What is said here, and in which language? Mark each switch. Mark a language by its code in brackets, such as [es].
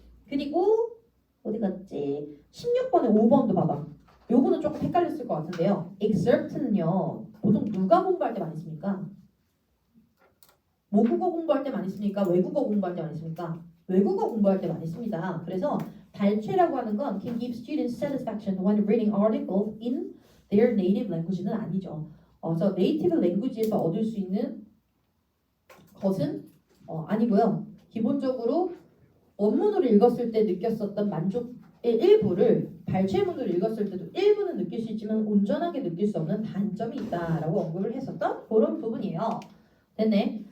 [ko] 그리고 어디 갔지? 16번에 5번도 봐봐. 요거는 조금 헷갈렸을 것 같은데요. excerpt는요. 보통 누가 공부할 때 많이 씁니까? 모국어 공부할 때 많이 씁니까? 외국어 공부할 때 많이 씁니까? 외국어 공부할 때 많이 씁니다. 그래서 발췌라고 하는 건 [en] can give students satisfaction when reading articles in their native language는 아니죠. [ko] 그래서 네이티브 랭귀지에서 얻을 수 있는 것은 아니고요. 기본적으로 원문으로 읽었을 때 느꼈었던 만족의 일부를 발췌문으로 읽었을 때도 일부는 느낄 수 있지만 온전하게 느낄 수 없는 단점이 있다라고 언급을 했었던 그런 부분이에요. 됐네.